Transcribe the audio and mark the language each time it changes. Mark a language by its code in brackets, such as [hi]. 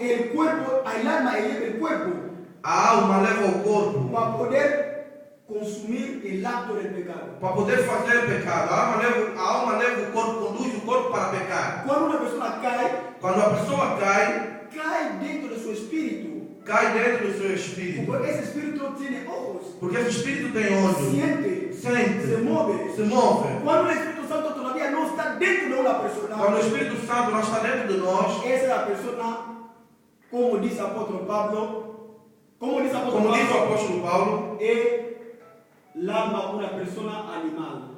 [es] el cuerpo, el alma eleva el cuerpo [pt] a alma leva o corpo [es] para poder consumir el acto del pecado. [pt] para poder fazer pecado. A alma leva o corpo, conduz o corpo para pecar. [es] Cuando una persona cae, [pt] Quando a pessoa cai, [es] cae dentro de su espíritu. [pt] cai dentro do seu espírito. [es] Porque ese espíritu tiene ojos, [pt] Porque esse espírito tem olhos, [es] siente, [pt] sente, [es] se mueve. [pt] se move. [es] Cuando el Espíritu Santo todavía no está dentro de una persona, [pt] Quando o Espírito Santo não está dentro de nós, [es] esa es la persona, como dice el apóstol Pablo, como dice el apóstol [pt] como diz o [es] Pablo, [pt] apóstolo Paulo, [es] es el alma una persona animal.